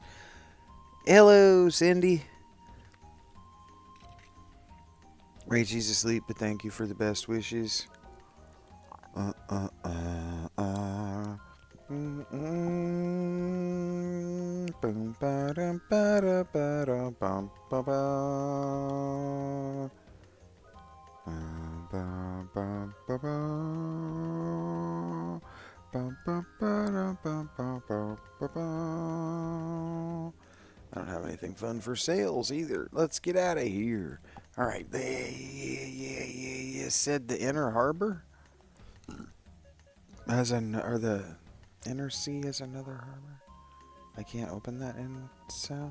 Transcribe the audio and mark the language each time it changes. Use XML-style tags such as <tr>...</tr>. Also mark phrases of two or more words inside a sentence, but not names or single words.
<en>Hello, Cindy. Rachel's asleep, but thank you for the best wishes. Uh, uh, uh, uh. Boom, ba-dum, ba-da, ba-dum, bum, ba-ba. Bum, bum, bum, ba-ba. Bum, bum, ba-dum, bum, bum, bum, ba-ba. I don't have anything fun for sales either. Let's get out of here. All right. You said the inner harbor has or the inner sea has another harbor. I can't open that in sound.</en>